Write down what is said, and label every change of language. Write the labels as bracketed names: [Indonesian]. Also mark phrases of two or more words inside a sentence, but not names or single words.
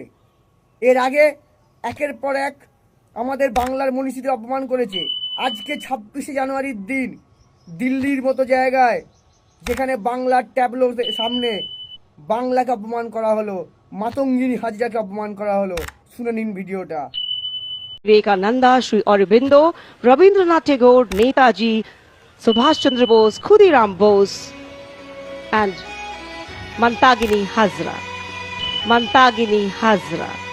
[Bangla] এর আগে একের পর এক আমাদের বাংলার মনীষীদের অপমান করেছে। আজকে 26শে জানুয়ারির দিন দিল্লির মতো জায়গায়, যেখানে বাংলার ট্যাবলোর সামনে বাংলাকে অপমান করা হলো, মাতঙ্গিনী হাজরাকে অপমান করা হলো। শুনে নিন ভিডিওটা। [English] विवेकानंदा, श्री अरबिंदो, रविंद्रनाथ टैगोर, नेताजी सुभाष चंद्र बोस, खुदीराम बोस and Mantagini Hazra.